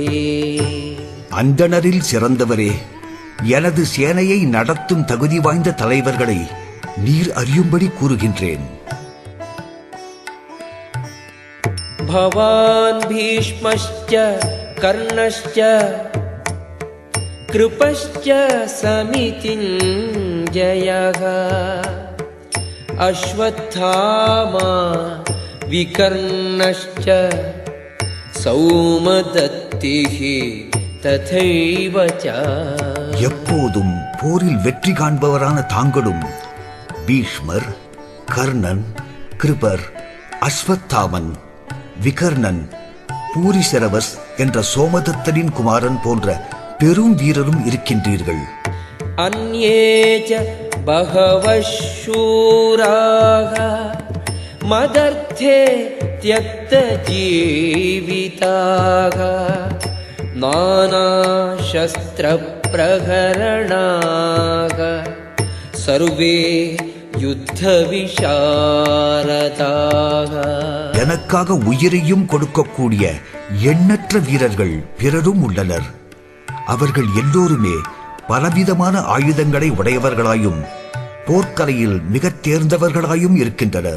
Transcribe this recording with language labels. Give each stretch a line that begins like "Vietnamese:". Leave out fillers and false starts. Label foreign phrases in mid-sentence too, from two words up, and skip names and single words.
Tamil: அந்தணரில் சிறந்தவரே, எனது சேனையை நடத்தும் தகுதி வாய்ந்த தலைவர்களை நீர் அறியும்படி கூறுகின்றேன்.
Sanskrit: भवान् भीष्मश्च कर्णश्च कृपश्च समितिञ्जयः अश्वत्थामा विकर्णश्च सौमदत्तिः तथैव च.
Tamil: எப்போதும் போரில் வெற்றி காண்பவரான தாங்களும் பீஷ்மர், கர்ணன், கிருபர், அஸ்வத்தாமன், விகர்ணன், பூரிசரவஸ் என்ற சோமதத்தனின் குமாரன் போன்ற பெரும் வீரரும் இருக்கின்றீர்கள்.
Sanskrit: अन्ये च बहवः शूराः मदर्थे त्यक्तजीविताः नानाशस्त्रप्रहरणाः सर्वे யுத்தவிசாரதாக.
Tamil: எனக்காக உயிரையும் கொடுக்கக்கூடிய எண்ணற்ற வீரர்கள் பிறரும் உள்ளனர். அவர்கள் எல்லோருமே பலவிதமான ஆயுதங்களை உடையவர்களாயும் போர்க்கலையில் மிக தேர்ந்தவர்களாயும் இருக்கின்றனர்.